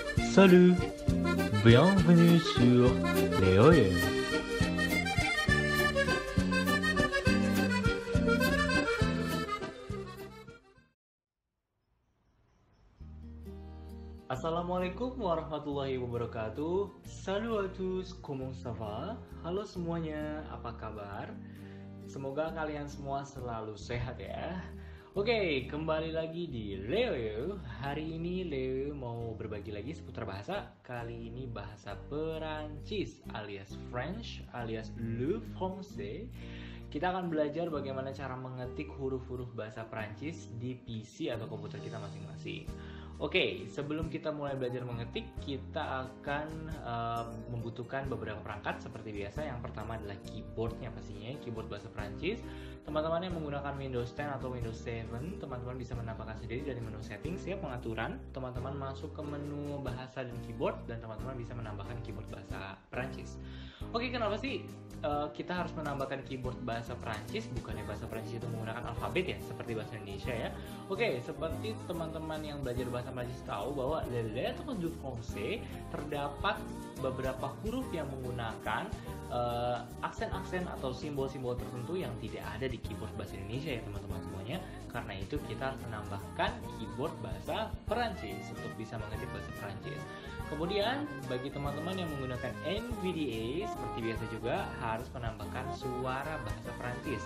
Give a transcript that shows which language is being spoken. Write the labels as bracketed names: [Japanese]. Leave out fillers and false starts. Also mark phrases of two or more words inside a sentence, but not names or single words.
[French] Salut, bienvenue sur Léoyer. [Arabic] السلام عليكم ورحمة الله وبركاته. [French] Salut à tous, comment ça va? [Indonesian] Halo semuanya, apa kabar? Semoga kalian semua selalu sehat ya. Oke, kembali lagi di Leo. Hari ini Leo mau berbagi lagi seputar bahasa. Kali ini bahasa Perancis alias French alias [French] le français. [Indonesian] Kita akan belajar bagaimana cara mengetik huruf-huruf bahasa Perancis di PC atau komputer kita masing-masing. Oke, sebelum kita mulai belajar mengetik, kita akan membutuhkan beberapa perangkat seperti biasa. Yang pertama adalah keyboardnya pastinya, keyboard bahasa Perancis. Teman-teman yang menggunakan Windows 10 atau Windows 7, teman-teman bisa menambahkan sendiri dari menu settings ya, pengaturan. Teman-teman masuk ke menu bahasa dan keyboard, dan teman-teman bisa menambahkan keyboard bahasa Perancis. Oke, kenapa sih kita harus menambahkan keyboard bahasa Perancis? Bukannya bahasa Perancis itu menggunakan alfabet ya, seperti bahasa Indonesia ya. Oke, seperti teman-teman yang belajar bahasa Perancis tahu bahwa [French] les lettres du français [Indonesian] terdapat beberapa huruf yang menggunakan aksen-aksen atau simbol-simbol tertentu yang tidak ada di keyboard bahasa Indonesia ya teman-teman semuanya. Karena itu kita harus menambahkan keyboard bahasa Perancis untuk bisa mengetik bahasa Perancis. Kemudian bagi teman-teman yang menggunakan NVDA seperti biasa juga harus menambahkan suara bahasa Perancis.